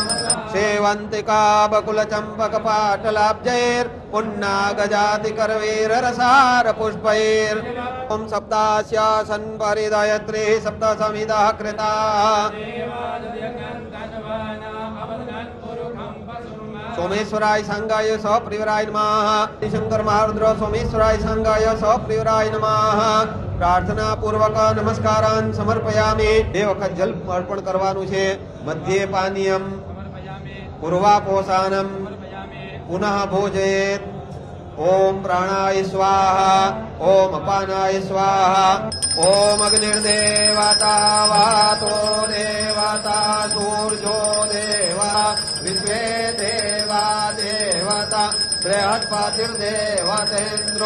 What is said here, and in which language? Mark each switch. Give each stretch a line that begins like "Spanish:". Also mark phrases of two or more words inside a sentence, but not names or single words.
Sanskrit: सेवंतिका बकुल चंपक पाटलाब्जैर पुन्नागजाति करवीर रसार पुष्पैर ओम सप्तास्यासन परिदयत्रे सप्त समिदः कृताः सोमेश्वराय संगाय सप्रियराय नमः। शंकर महारुद्र सोमेश्वराय संगाय सप्रियराय नमः। प्रार्थना पूर्वक नमस्कारान् समर्पयामि।
Gujarati: બે વખત જલ અર્પણ કરવાનું છે।
Sanskrit: મધ્યે પાનીયમ પૂર્વાપોષાનમ પુનઃ ભોજયેત। ओम प्राणाय स्वाहा ओम अपानाय स्वाहा ओम अग्निर्देवता वातो देवता सूर्यो देवा विश्वे देवा देवता बृहस्पतिर्देवतेन्द्रो